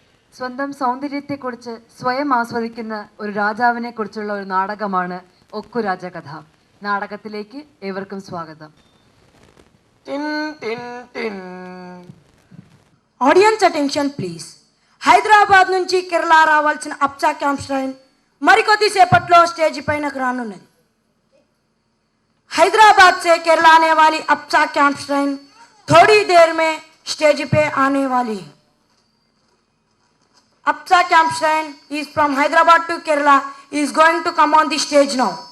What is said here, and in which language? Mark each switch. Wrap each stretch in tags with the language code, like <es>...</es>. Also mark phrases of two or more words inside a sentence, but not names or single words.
<ml>സ്വന്തം സൗന്ദര്യത്തെക്കുറിച്ച് സ്വയം ആസ്വദിക്കുന്ന ഒരു രാജാവിനെ കുറിച്ചുള്ള ഒരു നാടകമാണ് ഒക്കു രാജകഥ. നാടകത്തിലേക്ക് ഏവർക്കും സ്വാഗതം.</ml> <en>audience attention please.</en> <te>హైదరాబాద్ నుంచి కేరళ రావాల్సిన అప్సా క్యాంప్ ట్రైన్ మరికొద్దిసేపట్లో స్టేజ్ పైనకు రానున్నది.</te> <hi>हैदराबाद से केरला आने वाली अप्सा कैंप ट्रेन थोड़ी देर में स्टेज पे आने वाली है.</hi> <en>अप्सा कैंप ट्रेन is from Hyderabad to Kerala is going to come on the stage now.</en>